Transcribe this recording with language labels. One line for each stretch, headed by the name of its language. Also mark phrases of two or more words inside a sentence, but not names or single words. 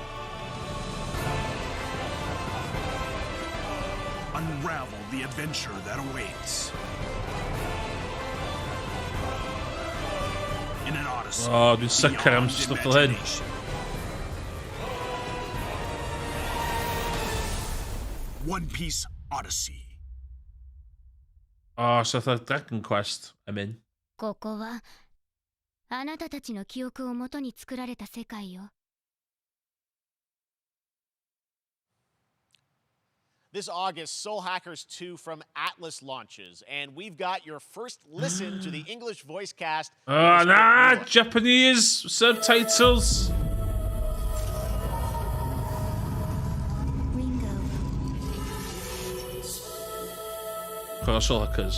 English: Unravel the adventure that awaits in an odyssey.
Welsh: Oh, dwi'n sycar am stwff fel hyn.
English: One Piece Odyssey. Oh, so the Dragon Quest I'm in.
Japanese: ここはあなたたちの記憶をもとに作られた世界よ。
English: This August, Soul Hackers 2 from Atlas launches, and we've got your first listen to the English voice cast. Oh, nah, Japanese subtitles. Soul Hackers.